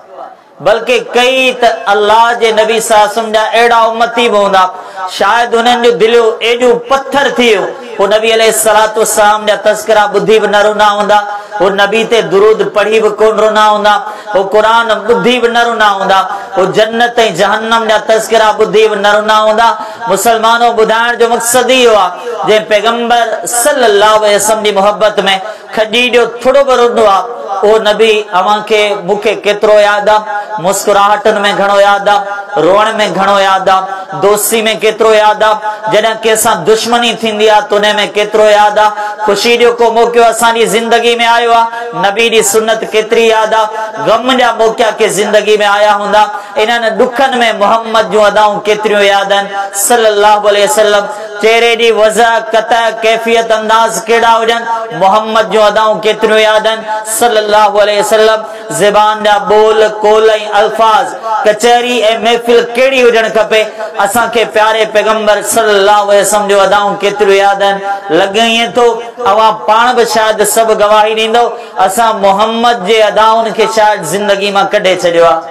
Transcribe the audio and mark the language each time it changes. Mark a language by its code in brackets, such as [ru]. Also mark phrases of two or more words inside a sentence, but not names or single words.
[sd] बल्कि कई त अल्लाह जे नबी साहब जा अहिड़ा उम्मती बि हूंदा, शायदि उन्हनि जो दिलियो एॾो पत्थर थी वियो, वो नबी [ar] عليه الصلاة والسلام [sd] जा तज़किरा ॿुधी बि न रुना हूंदा, वो नबी ते दुरूद पढ़ी बि कोन रुना हूंदा, वो क़ुरान ॿुधी बि न रुना हूंदा, वो जन्नत ऐं जहन्नम जा तज़किरा ॿुधी बि न रुना हूंदा। मुसलमानो ॿुधाइण जो मक़सद इहो आहे, जंहिं पैगंबर [ar] صلى الله عليه وسلم [sd] जी मोहब्बत में खजी जो थोड़ो बि रुनो आहे, ओ नबी अवां के मुखे केतिरो याद आ, मुस्कुराहटन में घणो याद आ, रोण में घणो याद आ, दोस्ती में केतिरो याद आ, जॾहिं कंहिंसां दुश्मनी थींदी आ तो उन में केतिरो याद आ, खुशी जो को मौक़ो असांजी जिंदगी में आयो आ, नबी दी सुन्नत केतिरी याद आ, गम जा मौक़ा के जिंदगी में आया हूंदा, इन्हनि दुखन में मोहम्मद जूं अदाऊं केतिरियूं याद आहिनि [ar] صلى الله عليه وسلم. [sd] चेहरे दी वजह कता कैफियत अंदाज केड़ा हुजन, मोहम्मद जूं अदाऊं केतिरियूं याद आहिनि [ar] صلى الله عليه وسلم. [sd] ज़बान जा बोल कोल ऐं अल्फाज कचहरी ऐं महफ़िल केड़ी हुजण खपे, असांखे प्यारे पैगंबर [ar] صلى الله عليه وسلم [sd] जो अदाऊं केतिरियूं याद आहिनि। लॻे ईअं थो अवां पाण बि शायदि सभु गवाही ॾींदो, असां मोहम्मद जे अदाउनि खे शायदि जिंदगी मां कढे छॾियो आहे।